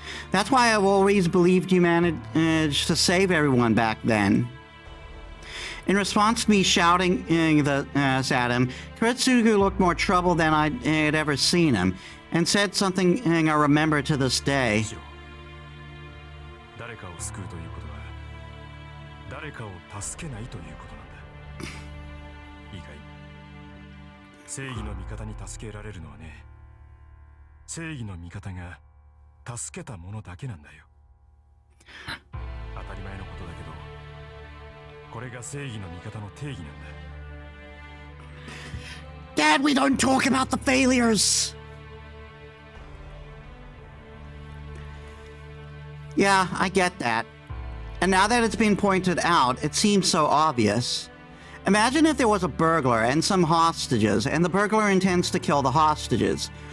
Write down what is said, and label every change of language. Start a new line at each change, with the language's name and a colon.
English: That's why I've always believed you managed to save everyone back then. In response to me shouting this at him, Kirisugu looked more troubled than I had ever seen him, and said something I remember to this day.
Japanese: 誰かを救うということは誰かを助けないということなんだ。いいかい？正義の味方に助けられるのはね、正義の味方が助けたものだけなんだよ。当たり前のことだけど、これが正義の味方の定義なんだ。
English: Dad, we don't talk about the failures! Yeah, I get that. And now that it's been pointed out, it seems so obvious. Imagine if there was a burglar and some hostages, and the burglar intends to kill the hostages.